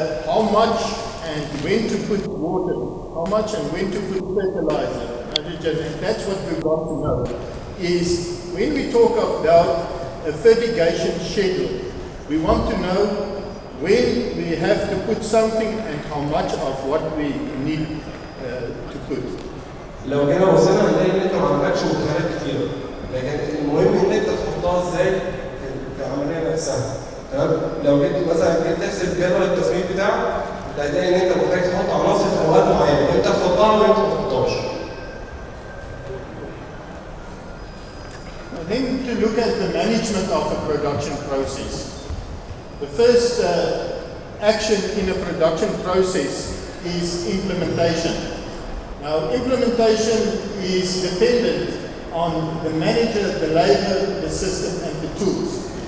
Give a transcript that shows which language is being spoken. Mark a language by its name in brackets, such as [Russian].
[English] How much and when to put water, how much and when to put fertilizer, nitrogen, and that's what we've got to know. Is when we talk about a fertigation schedule, we want to know when we have to put something and how much of what we need to put. [Arabic] لو جينا بصينا هنلاقي ان انت ما عندكش مدخلات كتير، لكن المهم ان انت تحطها ازاي في العمليه نفسها. تمام؟ لو جيت مثلا تحسب جدول التسميد بتاعك، هتلاقي ان انت محتاج تحط عناصر في اوقات معينه، انت تحطها وانت ما تحطهاش. [English] Then to look at the management of a production process. The first action in a production process is implementation. Now, implementation is dependent on the manager, the labor, the system, and the tools.